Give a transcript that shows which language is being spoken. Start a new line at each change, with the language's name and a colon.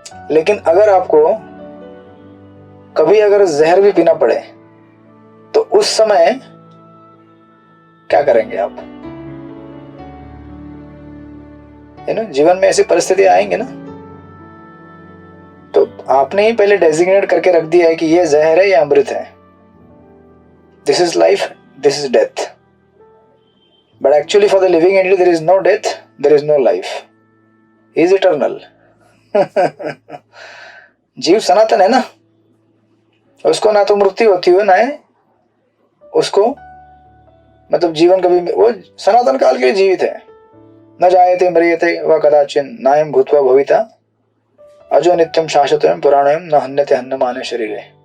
Hindi: लेकिन अगर आपको कभी अगर जहर भी पीना पड़े तो उस समय क्या करेंगे आप? है ना, जीवन में ऐसी परिस्थितियां आएंगे ना, तो आपने ही पहले डेजिग्नेट करके रख दिया है कि ये जहर है या अमृत है।
English: This is life, this is death. But actually for the living entity there is no death, there is no life. He is eternal.
Hindi: जीव सनातन है ना, उसको ना तो मृत्यु होती हो ना है उसको मतलब जीवन कभी, वो सनातन काल के लिए जीवित है।
Sanskrit: न जायते म्रियते व कदाचिन नायम भूत्वा भविता अजो नित्यम शाश्वतम पुराणम न हन्यते हन्यमाने शरीरे।